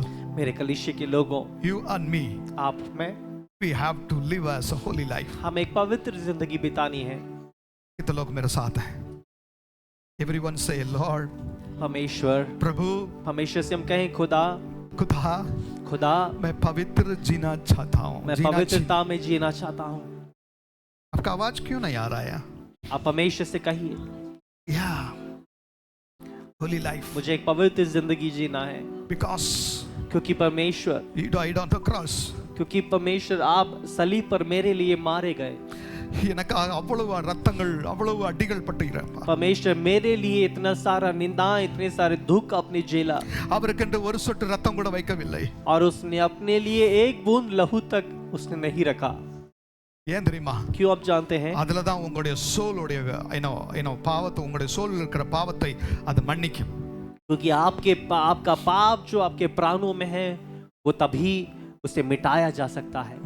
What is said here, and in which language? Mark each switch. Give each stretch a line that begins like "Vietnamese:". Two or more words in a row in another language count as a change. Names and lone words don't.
Hindi: मेरे कलीसिया के लोगों,
English: you and me,
Hindi: आप में,
English: we have to live as a holy life.
Hindi: हम एक पवित्र जिंदगी बितानी है. कितने लोग मेरे साथ हैं?
English: Everyone say Lord.
Hindi: परमेश्वर, प्रभु. परमेश्वर से हम कहें खुदा, खुदा, मैं पवित्र जीना चाहता हूँ. मैं पवित्रता में जीना चाहता हूँ. आपका आवाज क्यों नहीं आ रहा है? आप परमेश्वर से कहिए,
English: Yeah. Holy life.
Hindi: मुझे एक पवित्र जिंदगी जीना है,
English: Because
Hindi: क्योंकि परमेश्वर,
English: you died on the cross.
Hindi: क्योंकि परमेश्वर आप सलीब पर मेरे लिए मारे गए।
Tamil: எனக்காக அவ்வளவு ரத்தங்கள் அவ்வளவு அடிகள் பட்டுகிறப்பா.
Hindi: परमेश्वर मेरे लिए इतना सारा निंदा, इतने सारे दुख अपनी झेला,
Tamil: அவருக்கென்று ஒரு சொட்டு ரத்தம் கூட வைக்கவில்லை.
Hindi: और उसने अपने लिए एक बूंद लहू तक उसने नहीं रखा।
Tamil: ஏன் தெரியுமா?
Hindi: क्यों आप जानते हैं?
Tamil: அதுல தான் உங்களுடைய சோலுடைய பாவத்தை, உங்களுடைய சோலில் இருக்கிற பாவத்தை அது மன்னிக்கும்.
Hindi: क्योंकि आपका पाप जो आपके प्राणों में है, वो तभी उसे मिटाया जा सकता है।